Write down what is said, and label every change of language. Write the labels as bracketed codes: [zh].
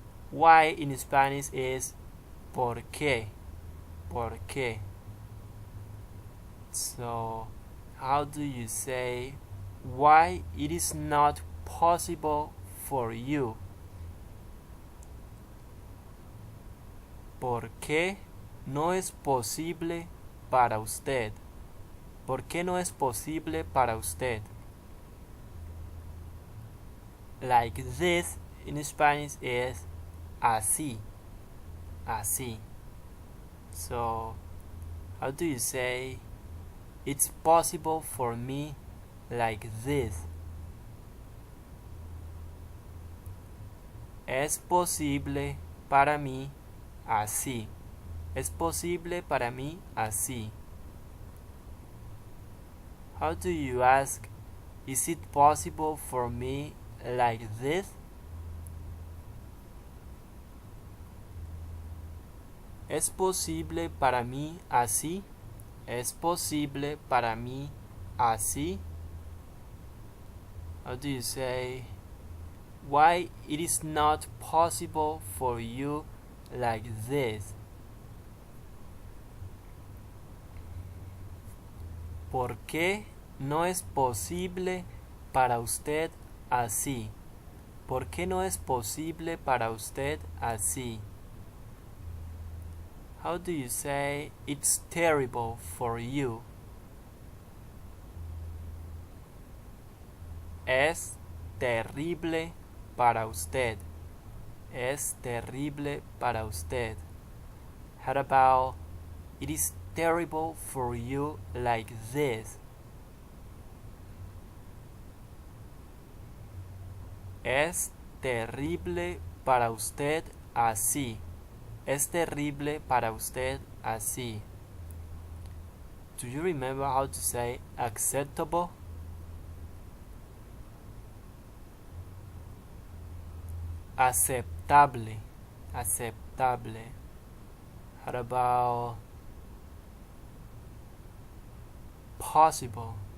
[en] Why in Spanish is [es] ¿por qué? ¿Por qué? [en] So, how do you say why it is not possible for you? [es] ¿Por qué no es posible para usted? ¿Por qué no es posible para usted? [en] Like this in Spanish is así. Así. So, how do you say it's possible for me like this? [es] Es posible para mí así. Es posible para mí así. [en] How do you ask, is it possible for me like this? [es] ¿Es posible para mí así? ¿Es posible para mí así? [en] How do you say why it is not possible for you like this. [es] ¿Por qué no es posible para usted así? ¿Por qué no es posible para usted así? [en] How do you say it's terrible for you? [es] Es terrible para usted. Es terrible para usted. [en] How about it is terrible for you like this? [es] Es terrible para usted así. Es terrible para usted así. [en] Do you remember how to say acceptable? Aceptable. Aceptable. How about possible?